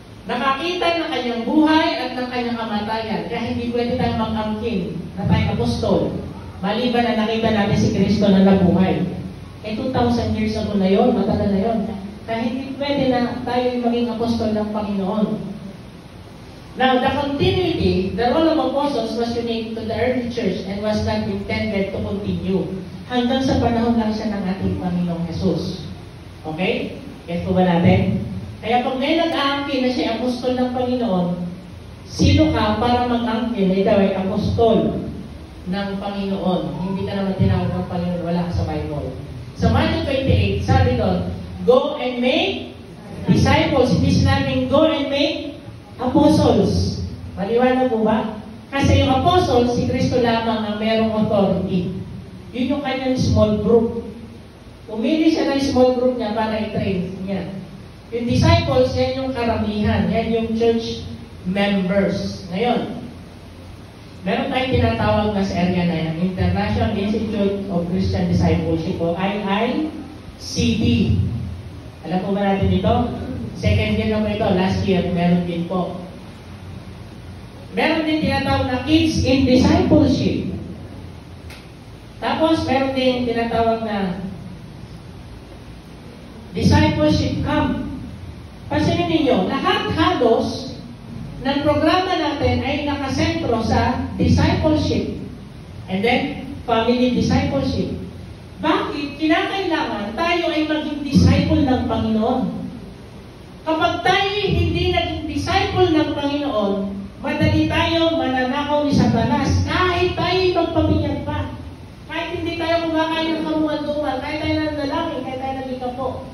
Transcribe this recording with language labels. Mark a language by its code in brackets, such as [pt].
[tl] Nakakita ng kanyang buhay at ng kanyang kamatayan. Kaya hindi pwede tayo mag-angkin na tayong apostol. Maliban na nakita natin si Kristo na nabuhay. Eh [en] 2,000 years ago [tl] na yun, matagal na yun. Kaya hindi pwede na tayo maging apostol ng Panginoon. [en] Now, the continuity, the role of apostles was unique to the early church and was not intended to continue. [tl] Hanggang sa panahon lang siya ng ating Panginoong Jesus. Okay? Get po ba natin? Kaya pag may nag-aangkin na siya apostol ng Panginoon, sino ka para mag-aangkin? Ikaw ay apostol ng Panginoon. Hindi ka naman tinawag ng Panginoon, wala ka sa Bible. Sa Matthew 28, sabi doon, [en] go and make disciples. [tl] Hindi sinabing [en] go and make apostles. [tl] Maliwanag po ba? Kasi yung apostles, si Kristo lamang ang merong authority. Yun yung kanyang small group. Umili siya ng small group niya para i-train niya. Yung disciples, yan yung karamihan. Yan yung church members. Ngayon, meron tayong tinatawag na sa area na yan, International Institute of Christian Discipleship o IICD. Alam po ba natin dito? Second year na po ito. Last year, meron din po. Meron din tinatawag na Kids in Discipleship. Tapos, meron din tinatawag na Discipleship Camp. Pansinin ninyo, lahat halos ng programa natin ay nakasentro sa discipleship. [en] And then, family discipleship. [tl] Bakit? Kinakailangan tayo ay maging disciple ng Panginoon. Kapag tayo hindi naging disciple ng Panginoon, madali tayo mananakaw ni Satanas kahit tayo magpabinyag pa. Kahit hindi tayo kumakain ng kamuan-duman, kahit tayo nanalangin, kahit tayo nagikapo.